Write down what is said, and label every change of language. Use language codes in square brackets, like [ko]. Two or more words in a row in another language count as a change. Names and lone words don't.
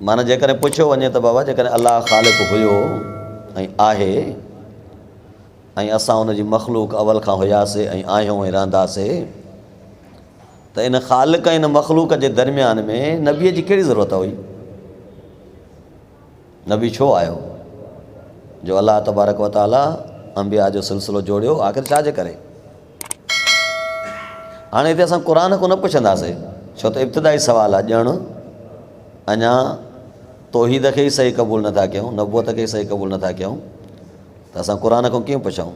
[sd] माना जेकॾहिं पुछियो वञे त बाबा जेकॾहिं अलाह ख़ालिक़ हुयो ऐं आहे ऐं असां हुनजी मख़लूक अवल खां हुयासीं ऐं आहियूं ऐं रहंदासीं त इन ख़ालिक़ ऐं इन मख़लूक जे दरमियान में नबीअ जी कहिड़ी ज़रूरत हुई? नबी छो आयो? जो [ar] الله تبارك وتعالى [sd] अंबिया जो सिलसिलो जोड़ियो, आख़िर छा जे करे? हाणे हिते असां क़ुर को न पुछंदासीं, छो त इब्तिदाई सुवाल आहे। ॼण अञा तौहीद खे ई सही क़बूल नथा कयूं, नबूअत खे ई सही क़बूल नथा कयूं, त असां क़ुर को कीअं पुछूं?